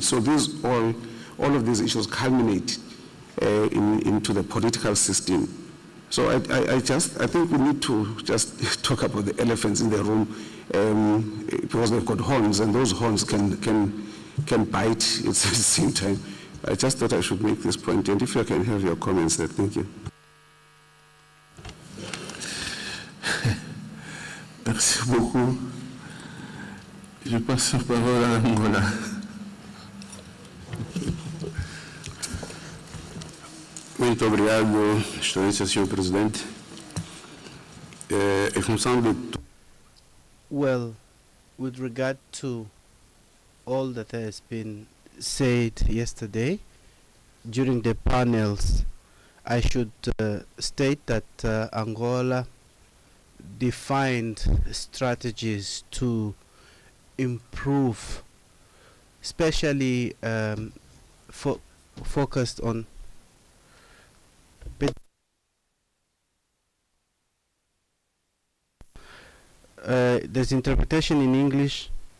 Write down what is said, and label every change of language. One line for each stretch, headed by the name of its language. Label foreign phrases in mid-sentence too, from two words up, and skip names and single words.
English: So these all of these issues culminate into the political system. So I think we need to just talk about the elephants in the room because they've got horns, and those horns can bite at the same time. I just thought I should make this point, and if I can have your comments there, thank you.
French: Merci beaucoup. Je passe la parole à Angola.
Portuguese: Muito obrigado, Excelência, Sr. Presidente. Em função de
English: Well, with regard to all that has been said yesterday during the panels, I should state that Angola defined strategies to improve, especially focused on there's interpretation in English.